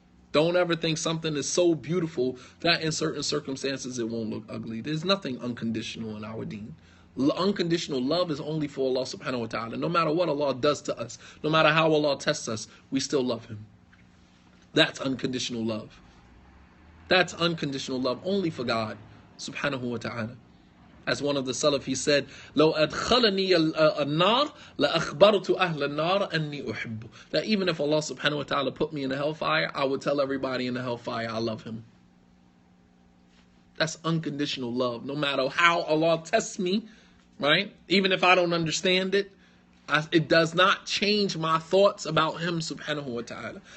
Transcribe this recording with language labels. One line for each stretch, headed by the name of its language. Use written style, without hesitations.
English: Don't ever think something is so beautiful that in certain circumstances it won't look ugly. There's nothing unconditional in our deen. Unconditional love is only for Allah subhanahu wa ta'ala. No matter what Allah does to us, no matter how Allah tests us, we still love Him. That's unconditional love. That's unconditional love only for God subhanahu wa ta'ala. As one of the Salaf, he said,
Arabic: لو أدخلني النار لأخبرت أهل النار أني أحبه.
English: That even if Allah subhanahu wa ta'ala put me in the hellfire, I would tell everybody in the hellfire I love Him. That's unconditional love. No matter how Allah tests me, right? Even if I don't understand it, it does not change my thoughts about Him subhanahu wa ta'ala.